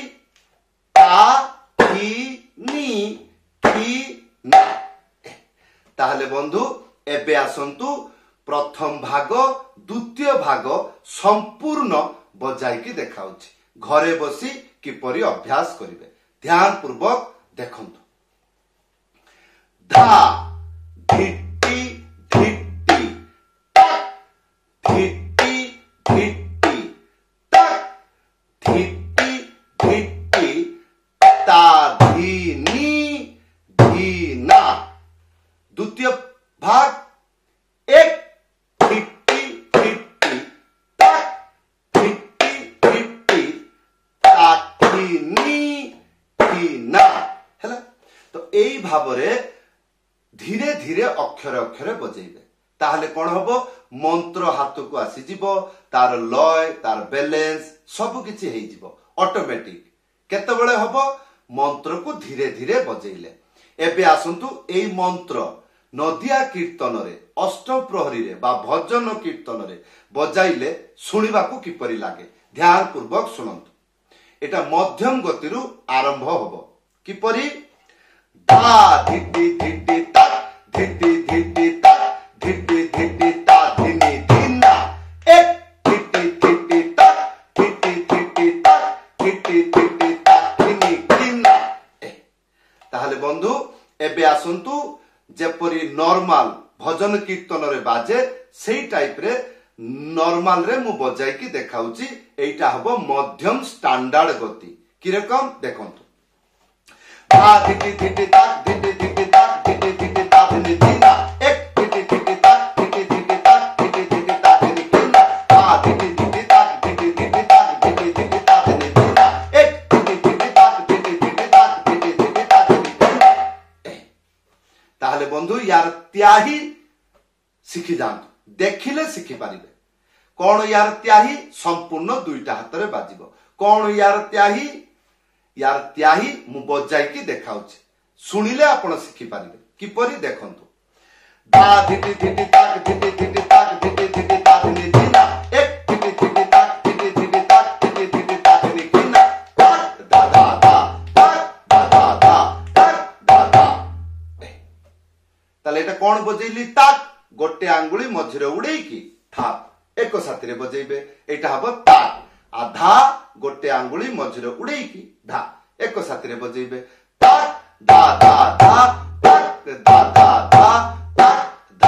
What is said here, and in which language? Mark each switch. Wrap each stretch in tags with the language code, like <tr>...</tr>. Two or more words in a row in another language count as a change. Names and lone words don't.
<or>ता खी नी खी ना ତାହଲେ ବନ୍ଧୁ ଏବେ ଆସନ୍ତୁ ପ୍ରଥମ ଭାଗ ଦ୍ୱିତୀୟ ଭାଗ ସମ୍ପୂର୍ଣ୍ଣ ବଜାଇ କି ଦେଖାଉଛି ଘରେ ବସି କିପରି ଅଭ୍ୟାସ କରିବେ ଧ୍ୟାନ ପୂର୍ବକ ଦେଖନ୍ତୁ धा धिट्टी धिट्टी ताक धिट्टी धिट्टी ताक धिट्टी धिट्टी ता धीनी धीना ଦ୍ୱିତୀୟ ଭାଗ एक धिट्टी धिट्टी ताक धिट्टी धिट्टी ताखिनी खिना ହେଲା ତ ଏଇ ଭାବରେ ଧୀରେ ଧୀରେ ଅକ୍ଷର ଅକ୍ଷର ବଜେଇବେ ତାହଲେ କଣ ହବ ମନ୍ତ୍ର ହାତକୁ ଆସି ଯିବ ତାର ଲୟ ତାର ବ୍ୟାଲେନ୍ସ ସବୁ କିଛି ହେଇ ଯିବ ଅଟୋମେଟିକ କେତେ ବେଳେ ହବ ମନ୍ତ୍ରକୁ ଧୀରେ ଧୀରେ ବଜେଇଲେ ଏବେ ଆସନ୍ତୁ ଏଇ ମନ୍ତ୍ର ନଦିଆ କୀର୍ତ୍ତନରେ ଅଷ୍ଟମ ପ୍ରହରୀ ରେ ବା ଭଜନ କୀର୍ତ୍ତନରେ ବଜାଇଲେ ଶୁଣିବାକୁ କିପରି ଲାଗେ ଧ୍ୟାନ ପୂର୍ବକ ଶୁଣନ୍ତୁ ଏଇଟା ମଧ୍ୟମ ଗତିରୁ ଆରମ୍ଭ ହବ କିପରି धा धिट्टी धिट्टी ताक धिट्टी धिट्टी ताक धिट्टी धिट्टी ता धिनी धिना एक धिट्टी धिट्टी ताक धिट्टी धिट्टी ताक धिट्टी धिट्टी ताक धिनी धिना ତାହଲେ ବନ୍ଧୁ ଏବେ ଆସନ୍ତୁ ଯେପରି ନର୍ମାଲ ଭଜନ କୀର୍ତ୍ତନରେ ବାଜେ ସେହି ଟାଇପରେ ନର୍ମାଲରେ ମୁଁ ବଜାଇ କି ଦେଖାଉଛି ଏଇଟା ହବ ମଧ୍ୟମ ଷ୍ଟାଣ୍ଡାର୍ଡ ଗତି କି ରକମ ଦେଖନ୍ତୁ धा धिट्टी धिट्टी ताक धिट्टी धिट्टी ताक धिट्टी धिट्टी ताक धिनी धिना एक धिट्टी धिट्टी ताक धिट्टी धिट्टी ताक धिट्टी धिट्टी ताक धिनी धिना धा धिट्टी धिट्टी ताक धिट्टी धिट्टी ताक धिट्टी धिट्टी ताक धिनी धिना एक धिट्टी धिट्टी ताक धिट्टी धिट्टी ताक धिट्टी धिट्टी ताक धिनी धिना ତାହଲେ ବନ୍ଧୁ ଯାର ତ୍ୟାହି ଶିଖି ଯାଆନ୍ତୁ ଦେଖିଲେ ଶିଖି ପାରିବେ କଣ ଯାର ତ୍ୟାହି ସମ୍ପୂର୍ଣ୍ଣ ଦୁଇଟା ହାତରେ ବାଜିବ କଣ ଯାର ତ୍ୟାହି ମୁଁ ବଜାଇ କି ଦେଖାଉଛି ଶୁଣିଲେ ଆପଣ ଶିଖି ପାରିବେ କିପରି ଦେଖନ୍ତୁ धा धिट्टी धिट्टी ताक धिट्टी धिट्टी ताक धिट्टी धिट्टी ताक धिनी धिना एक धिट्टी धिट्टी ताक धिट्टी धिट्टी ताक धिट्टी धिट्टी ताक धिनी धिना ताक दा दा दा ताक दा दा दा ताक दा दा ତାହଲେ ଏଇଟା କଣ ବଜେଇଲି ତାକ ଗୋଟେ ଆଙ୍ଗୁଳି ମଝିରେ ଉଡ଼େଇ କି ଥାପ ଏକ ସାଥିରେ ବଜେଇବେ ଏଇଟା ହବ ତାକ ଅଧା ଗୋଟେ ଆଙ୍ଗୁଳି ମଝିରେ ଉଡ଼େଇ କି ଧା ଏକ ସାଥିରେ ବଜେଇବେ ताक दा दा दा ताक दा दा दा ताक</or>